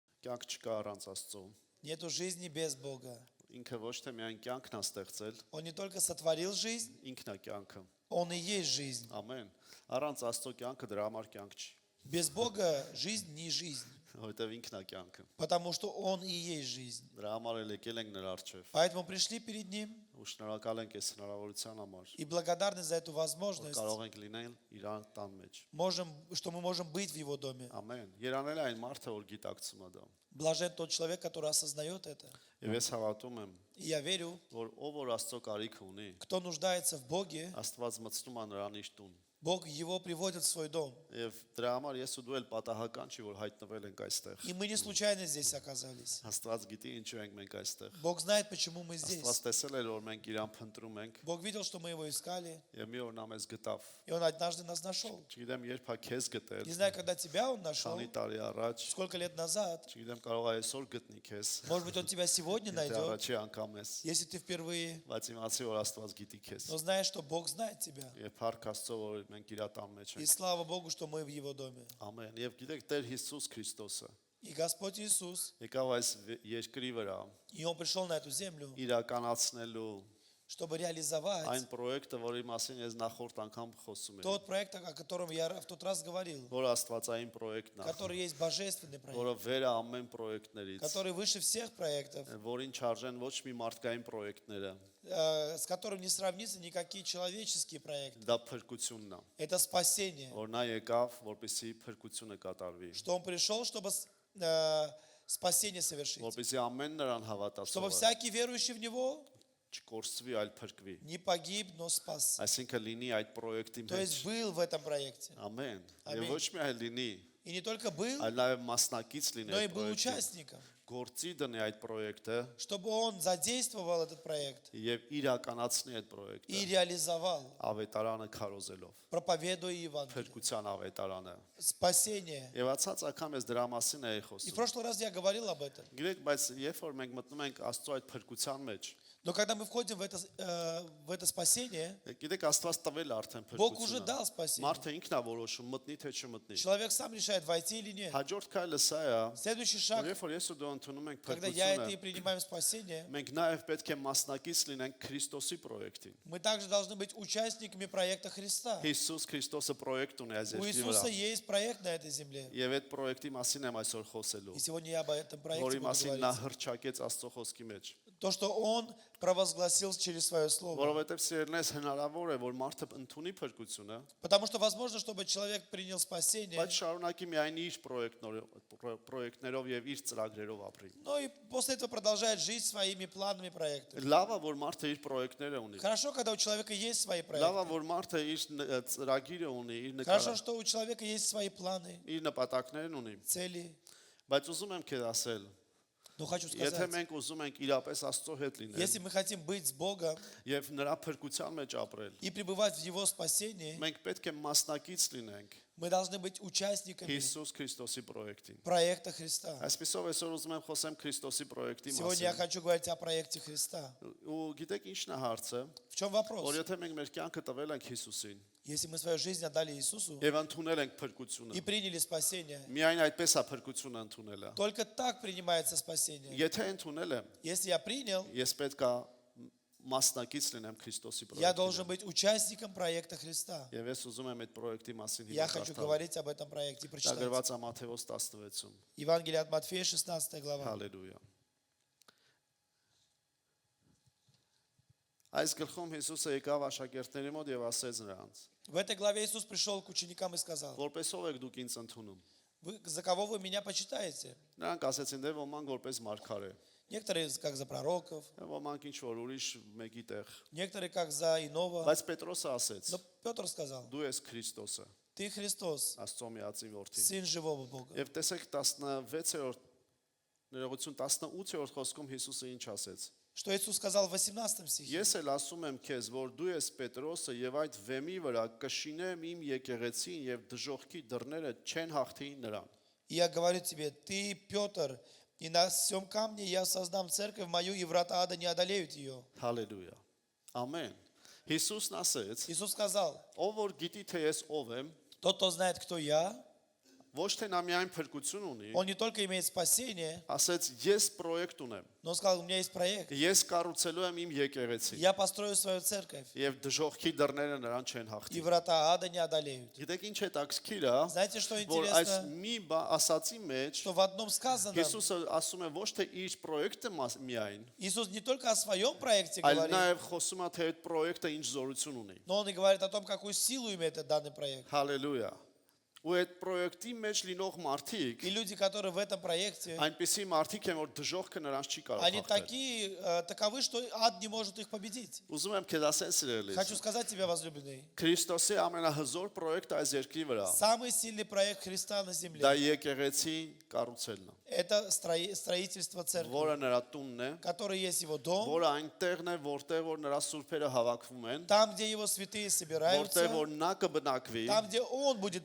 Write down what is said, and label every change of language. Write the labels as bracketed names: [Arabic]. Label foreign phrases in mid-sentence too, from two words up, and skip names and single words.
[Armenian] կյանք չկա առանց Աստծո։ [Russian] Нету жизни без Бога. [Armenian] Ինքը ոչ թե միայն կյանքն է ստեղծել, [Russian] Он не только сотворил жизнь, [Armenian] ինքն է կյանքը։ [Russian] Он и есть жизнь. [Armenian] Ամեն։ Առանց Աստծո կյանքը դրա համար կյանք չի, [Russian] Без Бога жизнь не жизнь, [Armenian] որովհետև ինքն է кյանքը։ [Russian] потому что Он и есть жизнь. [Armenian] Դրա համար էլ եկել ենք նրա առջև։ [Russian] Поэтому пришли перед Ним [Armenian] Ու շնորհակալ ենք այս հնարավորության համար, [Russian] и благодарны за эту [Armenian] որ [Russian] возможность, [Armenian] կարող ենք լինել իր տան մեջ։ [Russian] что мы можем быть в Его доме. [Armenian] Ամեն։ Երանել է այն մարդը, որ գիտակցում է դա։ [Russian] Блажен тот человек, который осознает это. [Armenian] Եվ ես հավատում եմ, [Russian] И я верю, [Armenian] որ ով որ Աստծո կարիք ունի, [Russian] кто нуждается в Боге, [Armenian] Աստված մտցնում է նրան իր տուն։ [Russian] Бог его приводит в свой дом. [Armenian] Եվ դրա համար ես ու դու էլ պատահական չի, որ հայտնվել ենք այստեղ։ [Russian] И мы не случайно здесь оказались. [Armenian] Աստված գիտի ինչու ենք մենք այստեղ։ [Russian] Бог знает, почему мы здесь. [Armenian] Աստված տեսել էր, որ մենք իրան փնտրում ենք, [Russian] Бог видел, что мы его искали, [Armenian] եւ մի օր նա մեզ գտավ։ [Russian] и Он однажды нас нашел. [Armenian] Չգիտեմ երբ է քեզ գտել, [Russian] Не знаю, когда тебя Он нашел, [Armenian] քանի տարի առաջ, [Russian] сколько лет назад. [Armenian] չգիտեմ կարող է այսօր գտնի քեզ։ [Russian] Может быть, Он тебя сегодня [Armenian] Եթե [Russian] найдет, [Armenian] առաջի անգամ ես, [Russian] если ты впервые. [Armenian] բայց իմացի որ Աստված գիտի քեզ։ [Russian] Но знаешь, что Бог знает тебя. [Armenian] Եվ փառք Աստծո, որ մենք իր տան մեջ [Russian] И [Armenian] ենք։ [Russian] слава Богу, что мы в Его доме. [Armenian] Ամեն։ Եվ գիտեք Տեր Հիսուս Քրիստոսը [Russian] И Господь Иисус, [Armenian] եկավ այս երկրի վրա [Russian] и Он пришел на эту землю, [Armenian] իրականացնելու [Russian] чтобы [Armenian] այն [Russian] реализовать [Armenian] պրոյեկտը, որի մասին ես նախորդ անգամ խոսում եմ, [Russian] тот проект, о котором я в тот раз говорил, [Armenian] որ Աստվածային պրոյեկտն է, [Russian] который есть божественный проект, [Armenian] որը վեր է ամեն պրոյեկտներից, [Russian] который выше всех проектов, [Armenian] որին չարժեն ոչ մի մարդկային պրոյեկտները, [Russian] с которым не сравнится никакие человеческие проекты. [Armenian] դա փրկությունն է, [Russian] Это спасение, [Armenian] որ նա եկավ, որպեսզի փրկությունը կատարվի, [Russian] что Он пришел, чтобы спасение совершить, [Armenian] որպեսզի ամեն նրան [Russian] чтобы [Armenian] հավատացողը [Russian] всякий верующий в Него [Armenian] չկորսվի, այլ փրկվի, [Russian] не погиб, но спас. [Armenian] այսինքն լինի այդ պրոյեկտի [Russian] То [Armenian] մեջ, [Russian] есть был в этом проекте. [Armenian] ամեն, Ամեն։ եւ ոչ միայն լինի, [Russian] И не только был, [Armenian] այլ նաեւ մասնակից լինի [Russian] но и [Armenian] այդ [Russian] был [Armenian] պրոյեկտին, [Russian] участником, [Armenian] գործի դնի այդ պրոյեկտը [Russian] чтобы Он задействовал этот проект [Armenian] եւ իրականացնի այդ պրոյեկտը, [Russian] и реализовал, [Armenian] ավետարանը քարոզելով, [Russian] проповедуя Евангелие. [Armenian] փրկության ավետարանը։ [Russian] Спасение. [Armenian] Եվ ացած անգամ ես դրա մասին էի [Russian] И в [Armenian] խոսում։ [Russian] прошлый раз я говорил об этом. [Armenian] Գիտեք, բայց երբ որ մենք մտնում ենք Աստծո այդ փրկության մեջ, [Russian] Но когда мы входим в это спасение, [Armenian] գիտեք, Աստված տվել է արդեն [Russian] Бог уже [Armenian] փրկությունը։ [Russian] дал спасение. [Armenian] Մարդը ինքն է որոշում մտնի թե չմտնի։ [Russian] Человек сам решает, войти или нет. [Armenian] Հաջորդ քայլը սա է, [Russian] Следующий [Armenian] որ [Russian] шаг, [Armenian] երբ որ ես ու դու ընդունում ենք [Russian] когда я это и [Armenian] փրկությունը, [Russian] принимаем спасение, [Armenian] մենք նաև պետք է մասնակից լինենք Քրիստոսի պրոյեկտին։ [Russian] мы также должны быть участниками проекта Христа. [Armenian] Հիսուս Քրիստոսը պրոյեկտ ունի այս [Russian] У [Armenian] երկրի [Russian] Иисуса [Armenian] վրա։ [Russian] есть проект на этой земле. [Armenian] Եվ այդ պրոյեկտի մասին եմ այսօր խոսելու, [Russian] И сегодня я об этом проекте [Armenian] որի [Russian] буду [Armenian] մասին նա [Russian] говорить. [Armenian] հրճակեց Աստծո խոսքի մեջ։ [Russian] То, что Он провозгласил через Свое Слово. [Armenian] Որովհետև սիրելիներս հնարավոր է, որ մարդը ընդունի փրկությունը, [Russian] Потому что возможно, чтобы человек принял спасение, [Armenian] բայց շարունակի միայն իր պրոյեկտներով եւ իր ծրագրերով ապրի։ [Russian] но и после этого продолжает жить своими планами, проектами. [Armenian] Լավ է, որ մարդը իր պրոյեկտները ունի։ [Russian] Хорошо, когда у человека есть свои [Armenian] Լավ [Russian] проекты. [Armenian] է, որ մարդը իր ծրագիրը ունի, իր [Russian] Хорошо, что у человека есть свои планы, [Armenian] իր նպատակներն ունի։ [Russian] цели. [Armenian] Բայց уզում եմ քեզ ասել, [Russian] Но хочу [Armenian] եթե [Russian] сказать, [Armenian] մենք уզում ենք իրապես Աստծո հետ լինել [Russian] если мы хотим быть с Богом [Armenian] եւ նրա փրկության մեջ ապրել, [Russian] и пребывать в Его спасении, [Armenian] մենք պետք է մասնակից լինենք [Russian] мы должны быть участниками [Armenian] Հիսուս Քրիստոսի պրոյեկտին։ [Russian] проекта Христа. [Armenian] Այսպեսով այսօր уզում եմ խոսեմ Քրիստոսի պրոյեկտի [Russian] Сегодня я [Armenian] մասին։ [Russian] хочу говорить о проекте Христа. [Armenian] Ու գիտեք ինչն է հարցը, [Russian] В чем [Armenian] որ [Russian] вопрос? [Armenian] եթե մենք մեր կյանքը տվել ենք Հիսուսին [Russian] Если мы свою жизнь отдали Иисусу [Armenian] եւ ընդունել ենք փրկությունը, [Russian] и приняли спасение, [Armenian] միայն այդպես է փրկությունը ընդունելը։ [Russian] только так принимается спасение. [Armenian] Եթե ընդունել եմ, [Russian] Если я принял, [Armenian] ես պետք է մասնակից լինեմ Քրիստոսի [Russian] я должен [Armenian] պրոյեկտին։ [Russian] быть участником проекта Христа. [Armenian] Եվ ես ուզում եմ այդ պրոյեկտի մասին [Russian] Я [Armenian] հիմա [Russian] хочу [Armenian] կարդալ։ [Russian] говорить об этом проекте и [Armenian] Դա [Russian] прочитать. [Armenian] գրված է Մատթեոս 16-ում։ [Russian] Евангелие от Матфея, 16 глава. [Armenian] Հալելույա։ Այս գլխում Հիսուսը եկավ աշակերտների մոտ եւ ասեց նրանց. [Russian] В этой главе Иисус пришел к ученикам и сказал: [Armenian] Որպեսով եք դուք ինձ ընդունում։ [Russian] За кого вы меня почитаете? [Armenian] Նրանք ասեցին, դե ոմանք որպես մարգարե, [Russian] Некоторые как за пророков, [Armenian] ոմանք ինչ որ ուրիշ մեկի տեղ։ [Russian] некоторые как за иного. [Armenian] Բայց Պետրոսը ասեց. [Russian] Но Петр сказал: [Armenian] Դու ես Քրիստոսը, [Russian] Ты Христос, [Armenian] Աստծո միածին որդին։ [Russian] Сын живого Бога. [Armenian] Եվ տեսեք 16-րդ ներողություն 18-րդ խոսքում Հիսուսը ինչ ասեց։ [Russian] Что Иисус сказал в 18 стихе? [Armenian] Ես էլ ասում եմ քեզ, որ дու ես Պետրոսը եւ այդ վեմի վրա կշինեմ իմ եկեղեցին եւ դժողքի դռները չեն հաղթի նրան։ [Russian] И я говорю тебе, ты Петр, и на всем камне я создам церковь мою, и врата ада не одолеют ее. [Armenian] Հալելույա։ Ամեն։ Հիսուսն ասեց. [Russian] Иисус сказал: [Armenian] Ով որ գիտի թե ես ով եմ, [Russian] Тот, кто знает, кто я, [Armenian] Ոչ թե նա միայն փրկություն ունի, [Russian] Он не только имеет спасение, [Armenian] ասեց ես պրոյեկտ ունեմ։ [Russian] но он сказал, у меня есть проект. [Armenian] Ես կառուցելու եմ իմ եկեղեցին։ [Russian] Я построю свою церковь, [Armenian] Եվ դժողքի դռները նրան չեն [Russian] и [Armenian] հաղթի։ [Russian] врата ада не одолеют. [Armenian] Գիտեք ինչ է տաքսքիր է, [Russian] Знаете, что [Armenian] որ այս [Russian] интересно? [Armenian] մի ասացի մեջ [Russian] Что в одном сказано, [Armenian] Հիսուսը ասում է ոչ թե իր պրոյեկտը միայն, [Russian] Иисус не только о своем проекте [Armenian] այլ [Russian] говорит, [Armenian] նաև խոսում է թե այդ պրոյեկտը ինչ զորություն ունի։ [Russian] но он и говорит о том, какую силу имеет этот данный проект. [Armenian] Հալելույա։ Ու այդ պրոյեկտի մեջ լինող մարդիկ, [Russian] И люди, которые в этом проекте, [Armenian] այնպիսի մարդիկ են, որ դժողքը նրանց չի կարող [Russian] они [Armenian] հաղթել։ [Russian] таковы, что ад не может их победить. [Armenian] Ուզում եմ քեզ ասել սիրելիս, [Russian] Хочу сказать тебе, возлюбленный, [Armenian] Քրիստոսի ամենահզոր պրոյեկտը այս երկրի վրա [Russian] самый сильный проект Христа на земле [Armenian] դա եկեղեցի կառուցելն է, – [Russian] это строительство церкви, [Armenian] որը нրա տունն է, [Russian] который есть его дом, [Armenian] որը այնտեղն է, որտեղ որ նրա սուրբերը հավաքվում են, [Russian] там, где его святые собираются, [Armenian] որտեղ որ նա կբնակվի, [Russian] там, где он будет